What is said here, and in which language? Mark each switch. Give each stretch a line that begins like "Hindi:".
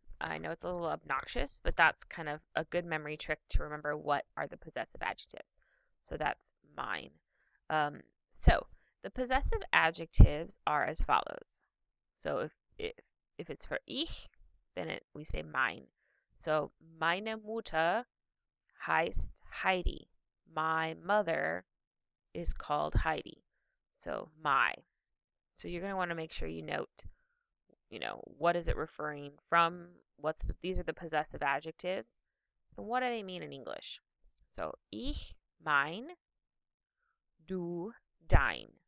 English: I know it's a little obnoxious, but that's kind of a good memory trick to remember what are the possessive adjectives. So that's mine. Um, so the possessive adjectives are as follows. So if it's for ich, then we say mine.
German: So meine Mutter heißt Heidi.
English: My mother is called Heidi. So my. So you're going to want to make sure you note, what is it referring from? These are the possessive adjectives. And what do they mean in English? So ich, mine, du, dein.